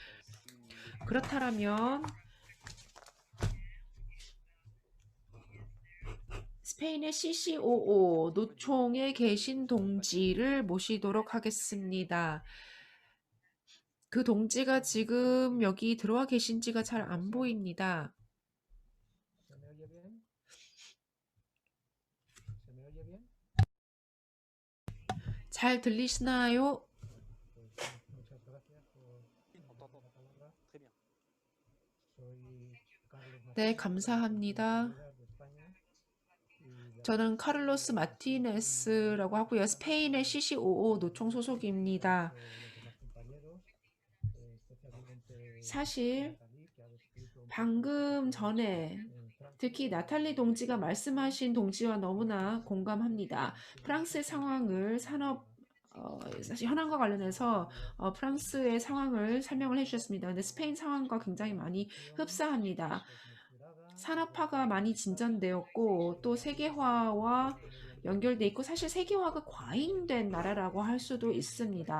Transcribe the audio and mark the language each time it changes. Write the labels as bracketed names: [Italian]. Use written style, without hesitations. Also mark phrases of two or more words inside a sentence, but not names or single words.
[Korean] 그렇다면 스페인의 CCOO 노총에 계신 동지를 모시도록 하겠습니다. 그 동지가 지금 여기 들어와 계신지가 잘 안 보입니다. [Spanish] ¿Se me oye bien? ¿Se me oye bien? [Korean] 잘 들리시나요? [Spanish] Pues muchas gracias por darme la palabra. [French] Très bien. [Spanish] Soy Carlos [Korean] 네, [Spanish] Martínez, [Korean] 감사합니다. [Spanish] de España. Y la [Korean] 저는 카를로스 마티네스라고 하고요. 스페인의 CCOO 노총 소속입니다. [Spanish] los demás compañeros, especialmente [Korean] 사실 [Spanish] Natalie, que ha descrito un poco [Korean] 방금 전에 [Spanish] en Francia. [Korean] 특히 나탈리 동지가 말씀하신 동지와 너무나 공감합니다. 프랑스의 상황을 사실 현황과 관련해서 프랑스의 상황을 설명을 해주셨습니다. 근데 스페인 상황과 굉장히 많이 흡사합니다. 산업화가 많이 진전되었고 또 세계화와 연결돼 있고 사실 세계화가 과잉된 나라라고 할 수도 있습니다.